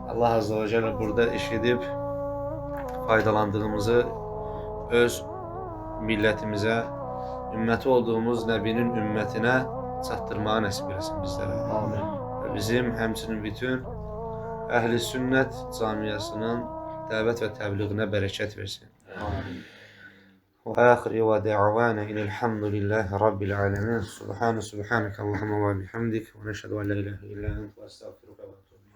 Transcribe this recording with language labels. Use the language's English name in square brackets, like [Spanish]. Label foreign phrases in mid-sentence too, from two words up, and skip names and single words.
[Azerbaijani] Allah Azza və Cəllə burada eşidib faydalandığımızı öz millətimizə, ümməti olduğumuz Nəbinin ümmətinə çatdırmağı nəsib eləsin bizlərə. Amin. Və bizim həmçinin bütün Əhl-i Sünnət camiasının dəvət və təbliğinə bərəkət versin. Amin. [Arabic] وآخر ودعوانا إن الحمد لله رب العالمين سبحانك اللهم وبحمدك ونشهد أن لا إله إلا أنت وأستغفرك